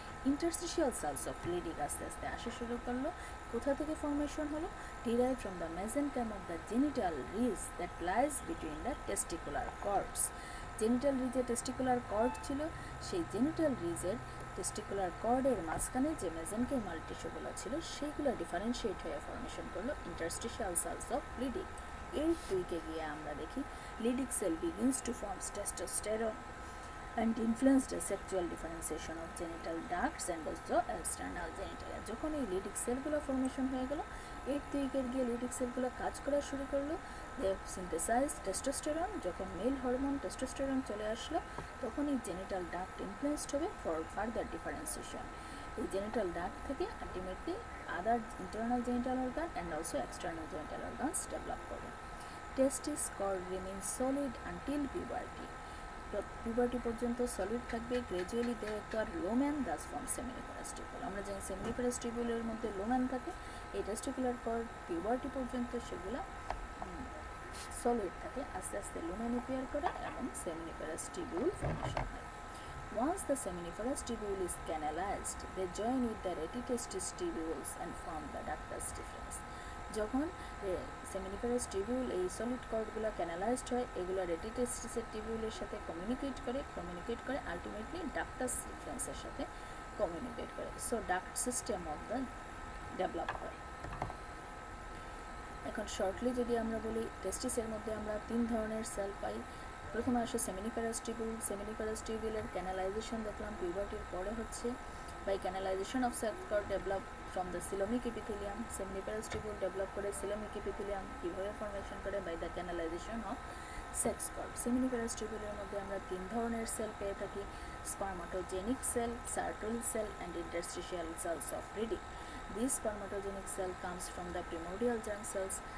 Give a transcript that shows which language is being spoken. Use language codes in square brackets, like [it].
[en] interstitial cells of Leydig [bn] আস্তে আস্তে আসা শুরু করলো, কোথা থেকে ফর্মেশন হলো, [en] Derive from the mesenchyme of the genital ridge that lies between the testicular cords. [bn] Genital রিজে testicular cord ছিল, সেই জেনিটাল রিজের টেস্টিকুলার কর্ডের মাঝখানে যে মেজেনকাইমাল টিস্যুগুলো ছিল সেইগুলো ডিফারেন্সিয়েট হয়ে ফর্মেশন করলো ইন্টারস্টিশিয়াল সেলস অফ লিডিক। এই উইকে গিয়ে আমরা দেখি [en] Leydig cell begins to forms testosterone and influence the sexual differentiation of genital ducts and also external genitalia. [bn] যখন এই লিডিক সেলগুলো ফর্মেশন হয়ে গেল, 8th উইকের গিয়ে লিডিক সেলগুলো কাজ করা শুরু করলো, [en] They have synthesized testosterone. [bn] যখন মেল হরমোন টেস্টোস্টেরন চলে আসলো, তখন এই জেনিটাল ডাক্ট ইনফ্লুয়েসড হবে ফর ফার্দার ডিফারেন্সিয়েশন। এই জেনিটাল ডাক্ট থেকে ultimately other internal genital organ and also external genital organs develop করবে। [en] Testis cord remain solid until puberty. [bn] Puberty পর্যন্ত সলিড থাকবে, [en] Gradually they are lumen, thus form seminiferous tubule. [bn] আমরা জানি সেমিনিফারাস টিউবুলের মধ্যে লোম্যান থাকে, এই টেস্টিকুলার কর্ড পিউবার্টি পর্যন্ত সেগুলো সলিড থাকে, আস্তে আস্তে লোম্যান অ্যাপিয়ার করে এবং সেমিনিফারাস টিউবুল ফর্মেশন হয়। [en] Once the seminiferous tubule is canalized, they join with the retitestis tubules and form the ductus differens. [bn] যখন সেমিনিফারাস টিউবুল এই সলিড কর্ডগুলো ক্যানালাইজড হয়, এগুলো রেটিটেস্টিসের টিউবুলের সাথে কমিউনিকেট করে আলটিমেটলি ডাক্টাস ডিফারেন্সের সাথে কমিউনিকেট করে। So duct system of the develop হয়। এখন শর্টলি যদি আমরা বলি, টেস্টিসের মধ্যে আমরা 3 ধরনের সেল পাই। প্রথমে আসে সেমিনিফারাস টিউবুল। সেমিনিফারাস টিউবুলের ক্যানালাইজেশন দেখলাম পিউবার্টির পরে হচ্ছে। [en] By canalization of sex cord develop from the coelomic epithelium. [bn] সেমিনিফারাস tubule develop করে সিলোমিক এপিথেলিয়াম কীভাবে ফর্মেশন করে, [en] By the canalization of sex cord. [bn] সেমিনিফারাস টিউবুলের মধ্যে আমরা 3 ধরনের সেল পেয়ে থাকি, স্পার্মাটোজেনিক sell, সার্টরি sell and interstitial sales of লিডিক। [en] This spermatogenic cell comes from the primordial germ cells.